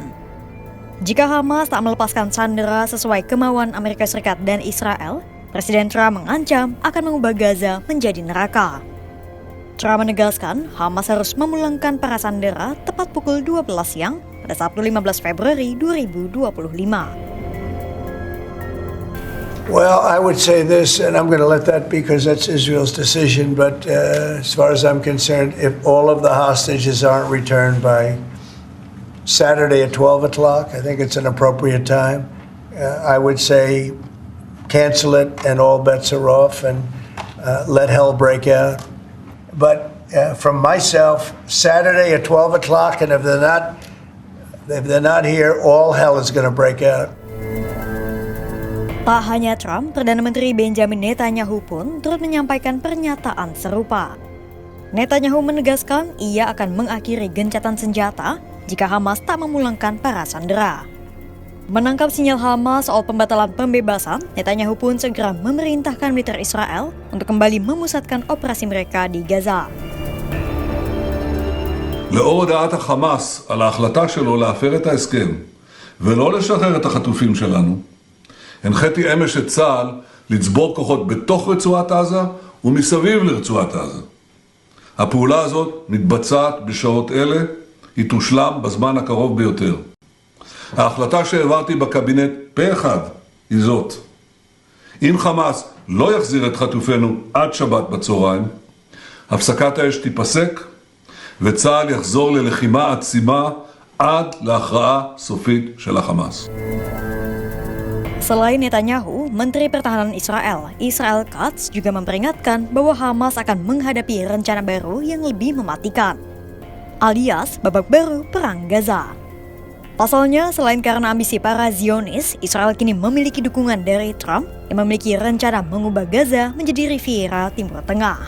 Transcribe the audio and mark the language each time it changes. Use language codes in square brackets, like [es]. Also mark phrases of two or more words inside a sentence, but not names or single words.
[id] Jika Hamas tak melepaskan sandera sesuai kemauan Amerika Serikat dan Israel, Presiden Trump mengancam akan mengubah Gaza menjadi neraka. Trump menegaskan Hamas harus memulangkan para sandera tepat pukul 12 siang pada Sabtu 15 Februari 2025. [en] Well, I would say this, and I'm going to let that because that's Israel's decision, but as far as I'm concerned, if all of the hostages aren't returned by Saturday at 12 o'clock, I think it's an appropriate time. I would say cancel it and all bets are off and let hell break out. But from myself, Saturday at 12 o'clock, and if they're not here, all hell is going to break out. [id] Tak hanya Trump, Perdana Menteri Benjamin Netanyahu pun turut menyampaikan pernyataan serupa. Netanyahu menegaskan ia akan mengakhiri gencatan senjata jika Hamas tak memulangkan para sandera. Menangkap sinyal Hamas soal pembatalan pembebasan, Netanyahu pun segera memerintahkan militer Israel untuk kembali memusatkan operasi mereka di Gaza. [he] לאור הודעת החמאס על ההחלטה שלו להפר את ההסכם ולא לשחרר את החטופים שלנו, הנחיתי אמש את צה"ל לצבור כוחות בתוך רצועת עזה ומסביב לרצועת עזה. הפעולה הזאת מתבצעת בשעות אלה, היא תושלם בזמן הקרוב ביותר. ההחלטה שהעברתי בקבינט פה אחד היא זאת. אם חמאס לא יחזיר את חטופינו עד שבת בצהריים, הפסקת האש תיפסק וצה"ל יחזור ללחימה עצימה עד להכרעה סופית של החמאס. [id] Selain Netanyahu, Menteri Pertahanan Israel Katz juga memperingatkan bahwa Hamas akan menghadapi rencana baru yang lebih mematikan, alias babak baru Perang Gaza. Pasalnya, selain karena ambisi para Zionis, Israel kini memiliki dukungan dari Trump yang memiliki rencana mengubah Gaza menjadi Riviera Timur Tengah.